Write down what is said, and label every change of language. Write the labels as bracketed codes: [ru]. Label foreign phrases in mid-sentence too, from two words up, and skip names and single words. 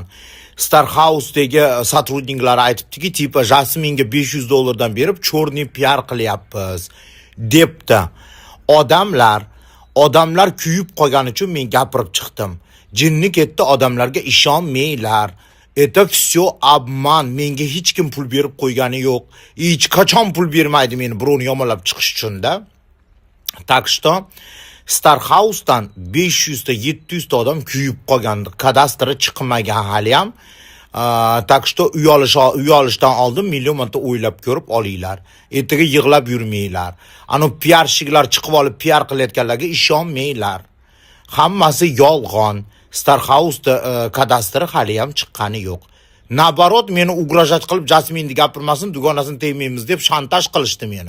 [uz] Star House'dagi сотрудниклari aytibdiki, tipa Jasminga $500 berib, chorniy PR qilyapmiz debdi. Odamlar kuyib qolgani uchun men gapirib chiqdim. Jinni ketdi, odamlarga ishonmanglar. [ru] Это все обман. [uz] Menga hech kim pul berib qo'ygani yo'q. Hech qachon pul bermaydi meni birovni yomonlab chiqish uchun-da. [ru] Так что [uz] Star House'dan 500 ta 700 ta odam kuyib qolgandi. Kadastri chiqmagan hali ham. [ru] Так что [uz] uy olishdan oldin million marta o'ylab ko'rib olinglar. Ertaga yig'lab yurmanglar. Ana PR-shiklar chiqib olib PR qilayotganlarga ishonmanglar. Hammasi yolg'on. Star House'da kadastri hali ham chiqqani yo'q. Nabarot meni ugrajat qilib Jasminni gapirmasin, dugonasini tegmaymiz deb shantaj qilishdi meni.